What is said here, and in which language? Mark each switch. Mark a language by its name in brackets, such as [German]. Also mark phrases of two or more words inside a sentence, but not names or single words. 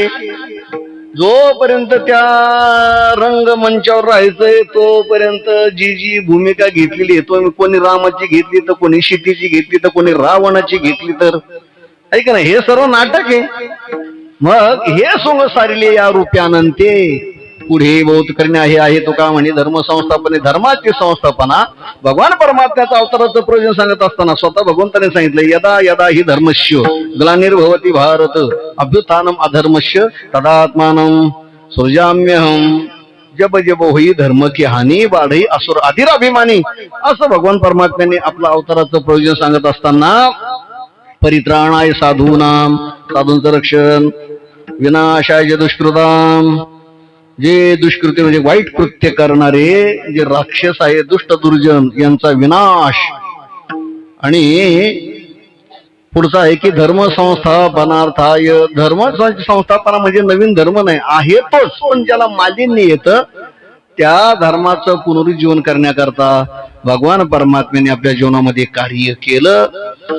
[Marathi] जोपर्यंत त्या रंगमंचावर राहायचंय तोपर्यंत जी भूमिका घेतलेली आहे, तो कोणी रामाची घेतली तर कोणी सीतेची घेतली तर कोणी रावणाची घेतली तर ऐक ना, हे सर्व नाटक आहे. मग हे सोंग सारिले या रूप्यानंते पुढे बहुत करणे आहे तो का म्हणे धर्म संस्थापने, धर्माची संस्थापना. भगवान परमात्म्याचा अवताराचं प्रयोजन सांगत असताना स्वतः भगवंताने सांगितलं, [Sanskrit] यदा यदा ही धर्मस्य ग्लानिर्भवती भारत अभ्युत्थानम अधर्मस्य तदात्मानं सृजाम्यहम. [Awadhi] जब जब होई धर्म की हानी वाढई असुर अधिराभिमानी. [Marathi] असं भगवान परमात्म्याने आपलं अवताराचं प्रयोजन सांगत असताना [Sanskrit] परित्राणाय साधूनाम, [Marathi] साधूंचं रक्षण, [Sanskrit] विनाशाय दुष्कृताम, [Marathi] जे दुष्कृत्य म्हणजे वाईट कृत्य करणारे जे राक्षस आहे, दुष्ट दुर्जन यांचा विनाश. आणि पुढचा आहे की [Sanskrit] धर्म संस्थापनार्थाय. [Marathi] धर्म संस्थापना म्हणजे नवीन धर्म नाही आहे तोच, पण ज्याला मालिन्य येतं त्या धर्माचं पुनरुज्जीवन करण्याकरता भगवान परमात्म्याने आपल्या जीवनामध्ये कार्य केलं.